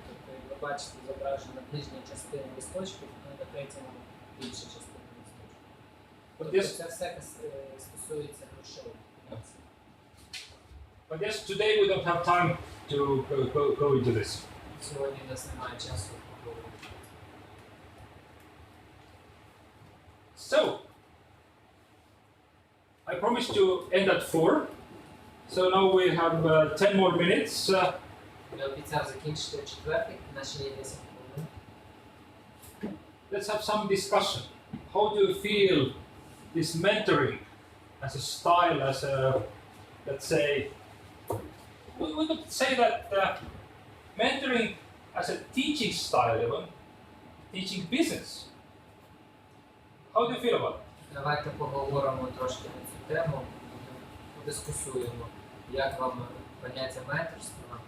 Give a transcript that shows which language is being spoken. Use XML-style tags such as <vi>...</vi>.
<uk>Тобто, як ви бачите, зображена нижня частина листочків, на третьому більша частина листочків. Тобто це все стосується грошової.</uk> <en>But yes, today we don't have time to go into this.</en> <uk>Сьогодні у нас немає часу поговорити.</uk> <en>So, I promised to end at 4. So now we have 10 more minutes.</en> <uk>Я обіцяв закінчити о 4, наші є 10 хвилин.</uk> <en>Let's have some discussion. How do you feel this mentoring as a style, as a, let's say, we could say that mentoring as a teaching style, even teaching business. How do you feel about it?</en> <uk>Давайте поговоримо трошки на цю тему, подискусуємо, як вам поняття менторства.</uk>